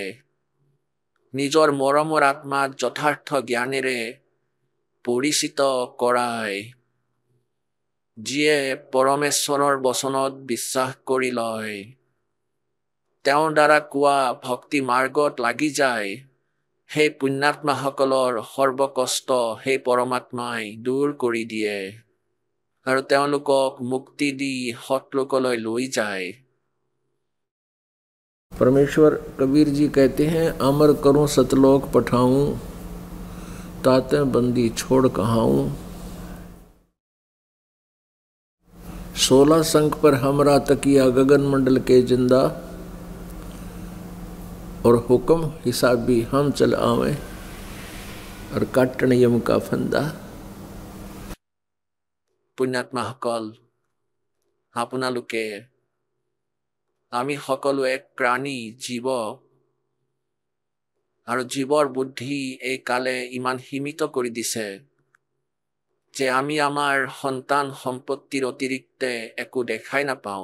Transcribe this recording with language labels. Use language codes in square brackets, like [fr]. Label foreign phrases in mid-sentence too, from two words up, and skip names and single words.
[as] নিজৰ মৰমৰ আত্মাক যথাৰ্থ জ্ঞানেৰে পৰিচিত কৰায়, যিয়ে পৰমেশ্বৰৰ বচনত বিশ্বাস কৰি লয়, তেওঁৰ দ্বাৰা কোৱা ভক্তি মাৰ্গত লাগি যায়, সেই পুণ্যাত্মাসকলৰ সৰ্বকষ্ট সেই পৰমাত্মাই দূৰ কৰি দিয়ে আৰু তেওঁলোকক মুক্তি দি সৎলোকলৈ লৈ যায়। [hi] परमेश्वर कबीर जी कहते हैं, अमर करूं सतलोक पठाऊं, ताते बंदी छोड़ कहाऊं। 16 शंख पर हमरा तकिया, गगन मंडल के जिंदा, और हुक्म हिसाबी हम चल आवे, और काटन यम का फंदा। [as] পুণ্যাত্মাসকল, আপোনালোকে, আমি সকলো এক প্ৰাণী জীৱ, আৰু জীৱৰ বুদ্ধি এই কালে ইমান সীমিত কৰি দিছে যে আমি আমাৰ সন্তান সম্পত্তিৰ অতিৰিক্তে একো দেখাই নাপাওঁ।